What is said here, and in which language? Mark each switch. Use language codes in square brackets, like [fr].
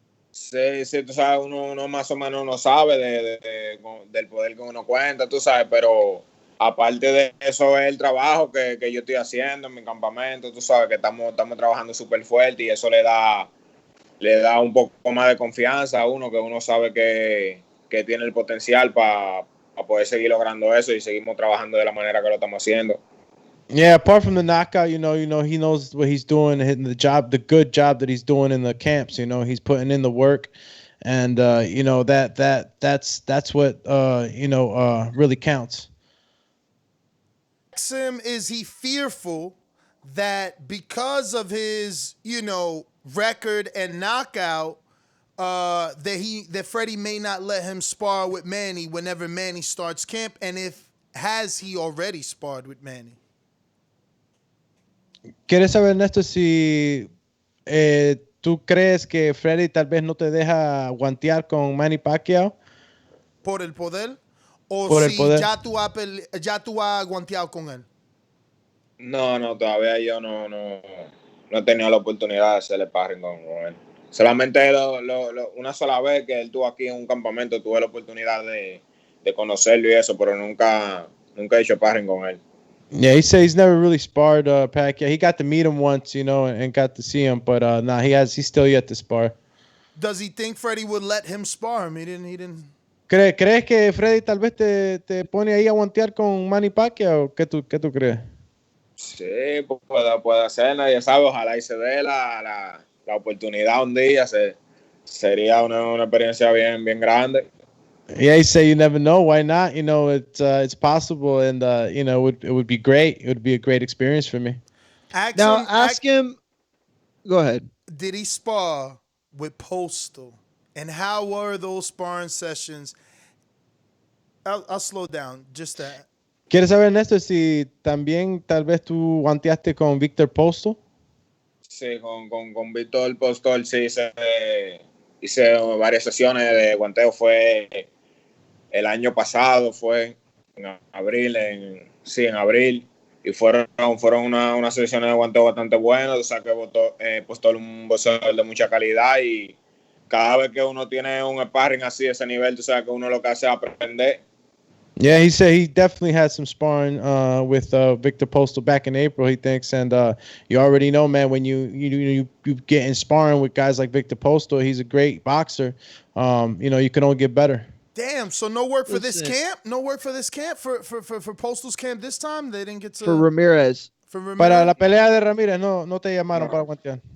[es] Sí, sí, tú sabes, uno más o menos no sabe del poder que uno cuenta, tú sabes, pero aparte de eso es el trabajo que yo estoy haciendo en mi campamento, tú sabes que estamos trabajando súper fuerte y eso le da un poco más de confianza a uno, que uno sabe que tiene el potencial para poder seguir logrando eso y seguimos trabajando de la manera que lo estamos haciendo. [en] Yeah, apart from the knockout, he knows what he's doing, hitting the good job that he's doing in the camps. He's putting in the work, and that's what really counts. Him, is he fearful that because of his, record and knockout, that Freddie may not let him spar with Manny whenever Manny starts camp, and has he already sparred with Manny? [es] ¿Quieres saber, Ernesto, si tú crees que Freddy tal vez no te deja guantear con Manny Pacquiao? ¿Por el poder? ¿O Por el si poder. ya tú has guanteado con él? No, todavía yo no he tenido la oportunidad de hacerle sparring con él. Solamente una sola vez que él estuvo aquí en un campamento, tuve la oportunidad de conocerlo y eso, pero nunca he hecho sparring con él. [en] Yeah, he said he's never really sparred Pacquiao. He got to meet him once, and got to see him, but he's still yet to spar. Does he think Freddie would let him spar him? He didn't. [es] ¿Crees que Freddy tal vez te pone ahí a guantear con Manny Pacquiao? ¿Qué tú crees? Sí, puede hacer, nadie sabe, ojalá y se dé la oportunidad un día, sería una experiencia bien grande. [en] Yeah, he said you never know. Why not? It's possible, and it would be great. It would be a great experience for me. Ask him. Go ahead. Did he spar with Postal, and how were those sparring sessions? I'll slow down. Just that. [es] ¿Quieres saber, Ernesto, si también tal vez tú guanteaste con Víctor Postal? Sí, con Víctor Postal sí hice varias sesiones de guanteo. Fue el año pasado, fue en abril, en abril, y fueron unas sesiones de guanteo bastante buenas. O sea que Postal un boxeador de mucha calidad, y cada vez que uno tiene un sparring así de ese nivel, tú sabes que uno lo que hace es aprender. [en] Yeah, he said he definitely had some sparring with Victor Postal back in April, he thinks, and you already know, man, when you get in sparring with guys like Victor Postal, he's a great boxer. You can only get better. Damn, so no work for this camp? No work for this camp? For Postal's camp this time? They didn't get to... For Ramirez. [es] Para la pelea de Ramírez, no te llamaron para guantear.